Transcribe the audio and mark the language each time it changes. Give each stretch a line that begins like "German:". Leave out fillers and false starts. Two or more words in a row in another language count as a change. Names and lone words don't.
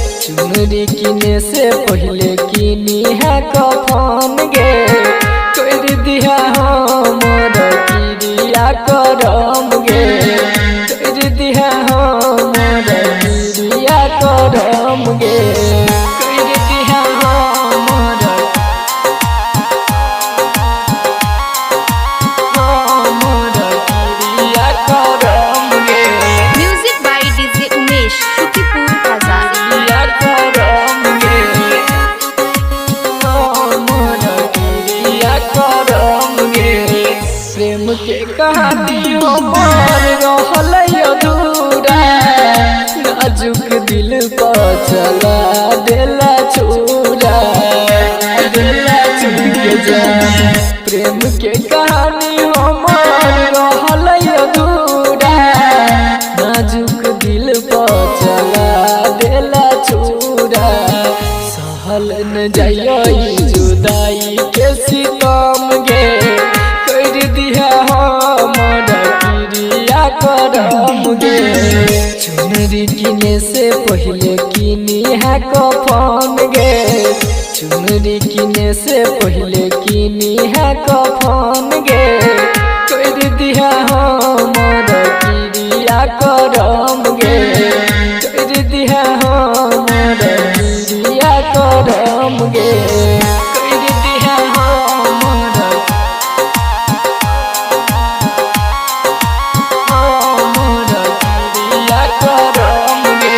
Maithili: चुनरी चुनरी किने से पहले किनी है कफन गे कर दिया हमर क्रिया करम गे कर दिया हमर क्रिया करम गे कर दिया हमर क्रिया करम गे
English: music by DJ उमेश शुकीपुर बाजार
Maithili: क्रिया करम गे हमर क्रिया करम गे प्रेम के कहानी हमर रहल अधूरा नाजुक दिल पर चला देला छुरा देला छुके जा प्रेम के कहानी हमर रहल अधूरा नाजुक दिल पर चला देला छुरा सहल न जाइयो ई जुदाई के सितम गे कर दिया हमर क्रिया करम गे चुनरी किने से पहले किनी है कफन गे चुनरी किने से पहले किनी है कफन गे कर दिया हमर क्रिया करम गे कर दिया हमर क्रिया करम गे कर दिया हमर क्रिया करम गे